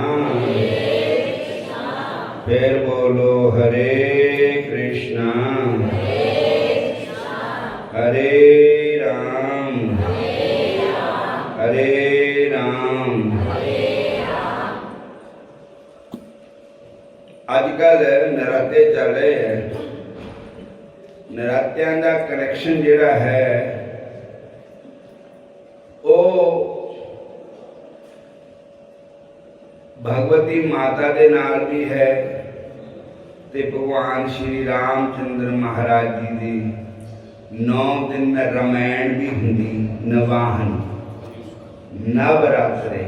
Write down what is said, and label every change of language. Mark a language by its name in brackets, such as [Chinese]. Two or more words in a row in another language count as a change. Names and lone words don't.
[Hindi] फिर बोलो हरे कृष्णा हरे राम हरे राम। अजकल नराते चल रहे हैं, [Punjabi] ਨਰਾਤਿਆਂ ਦਾ ਕਨੈਕਸ਼ਨ ਜਿਹੜਾ ਹੈ ਵੋ ਭਗਵਤੀ ਮਾਤਾ ਦੇ ਨਾਲ ਭੀ ਹੈ ਤੇ ਭਗਵਾਨ ਸ਼੍ਰੀ ਰਾਮਚੰਦਰ ਮਹਾਰਾਜ ਜੀ [Hindi] की 9 दिन में रामायण भी [Punjabi] ਹੁੰਦੀ, ਨਵਾਹਨ ਨਵਰਾਤਰੇ।